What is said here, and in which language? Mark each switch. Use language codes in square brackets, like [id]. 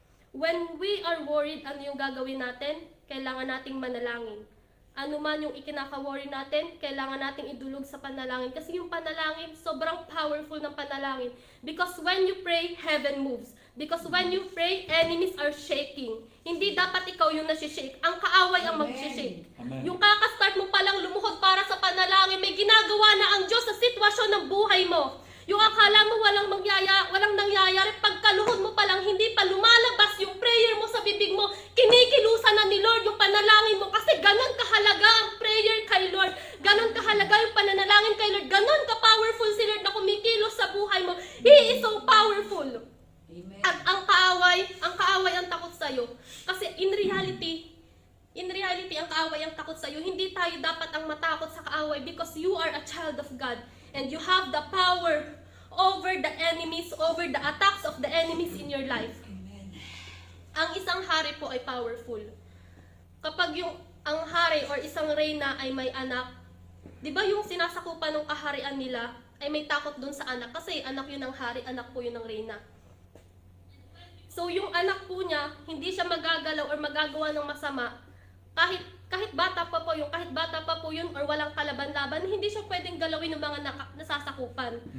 [en] When we are worried, [tl] ano yung gagawin natin? Kailangan nating manalangin. Ano man yung ikinaka-worry natin, kailangan nating idulog sa panalangin. Kasi yung panalangin, sobrang powerful ng panalangin. [en] Because when you pray, heaven moves. Because when you pray, enemies are shaking. [tl] Hindi dapat ikaw yung nasishake. Ang kaaway ang mag-shake. Amen. Yung kakastart mo palang lumuhod para sa panalangin, may ginagawa na ang Diyos sa sitwasyon ng buhay mo. Yung akala mo walang nangyayari, pagkaluhod mo palang hindi pa lumalabas yung prayer mo sa bibig mo, kinikilusan na ni Lord yung panalangin mo kasi ganon kahalaga ang prayer kay Lord. Ganon kahalaga yung pananalangin kay Lord. Ganon ka-powerful si Lord na kumikilos sa buhay mo. [en] He is so powerful. Amen. [tl] At ang kaaway ang takot sa'yo. Kasi in reality, ang kaaway ang takot sa'yo. Hindi tayo dapat ang matakot sa kaaway [en] because you are a child of God. And you have the power over the enemies, over the attacks of the enemies in your life. Amen. [tl] Ang isang hari po ay powerful. Kapag ang hari or isang reyna ay may anak, di ba yung sinasakupan ng kaharian nila ay may takot dun sa anak kasi anak yun ng hari, anak po yun ng reyna. So yung anak po niya, hindi siya magagalaw or magagawa ng masama kahit bata pa po yun or walang kalaban-laban, hindi siya pwedeng galawin ng mga nasasakupan.